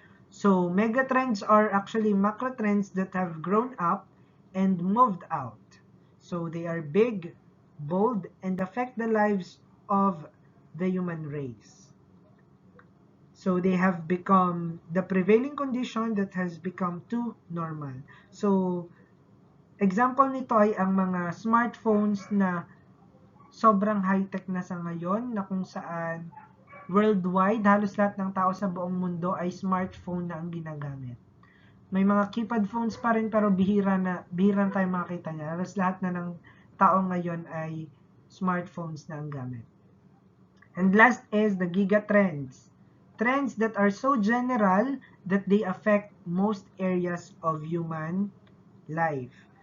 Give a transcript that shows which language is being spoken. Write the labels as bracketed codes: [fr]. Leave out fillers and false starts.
[en] So, megatrends are actually macro trends that have grown up and moved out. So, they are big, bold, and affect the lives of the human race. So, they have become the prevailing condition that has become too normal. [tl] So, example nito ay ang mga smartphones na sobrang high-tech na sa ngayon, na kung saan worldwide, halos lahat ng tao sa buong mundo ay smartphone na ang ginagamit. May mga keypad phones pa rin pero bihira tayo makita niya. Halos lahat na ng tao ngayon ay smartphones na ang gamit. [en] And last is the gigatrends. Trends that are so general that they affect most areas of human life.